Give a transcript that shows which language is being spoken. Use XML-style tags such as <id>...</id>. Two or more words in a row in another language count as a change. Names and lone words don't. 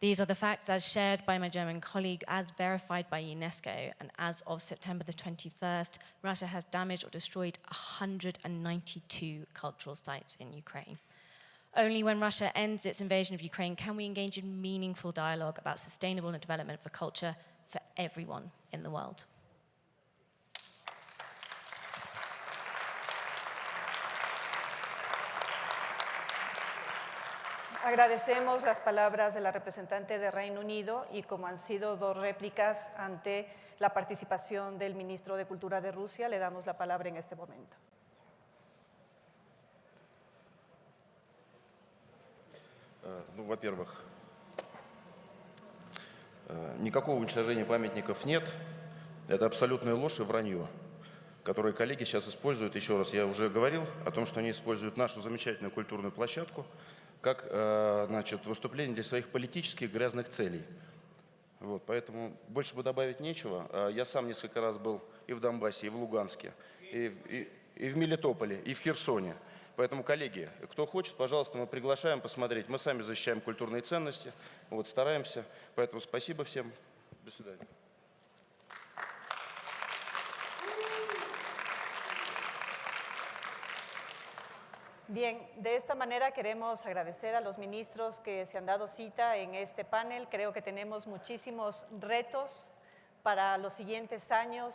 <en>These are the facts as shared by my German colleague, as verified by UNESCO, and as of September the 21st, Russia has damaged or destroyed 192 cultural sites in Ukraine. Only when Russia ends its invasion of Ukraine can we engage in meaningful dialogue about sustainable development for culture for everyone in the world.</en> <es>Agradecemos las palabras de la representante de Reino Unido y como han sido dos réplicas ante la participación del ministro de Cultura de Rusia, le damos la palabra en este momento.</es> <ru>Ну, во-первых, никакого уничтожения памятников нет. Это абсолютная ложь и вранье, которые коллеги сейчас используют. Еще раз, я уже говорил о том, что они используют нашу замечательную культурную площадку как значит, выступление для своих политических грязных целей. Вот, поэтому больше бы добавить нечего. Я сам несколько раз был и в Донбассе, и в Луганске, и в Мелитополе, и в Херсоне. Поэтому, коллеги, кто хочет, пожалуйста, мы приглашаем посмотреть. Мы сами защищаем культурные ценности, вот, стараемся. Поэтому спасибо всем. До свидания.</ru> <es>Bien, de esta manera queremos agradecer a los ministros que se han dado cita en este panel. Creo que tenemos muchísimos retos para los siguientes años.</es>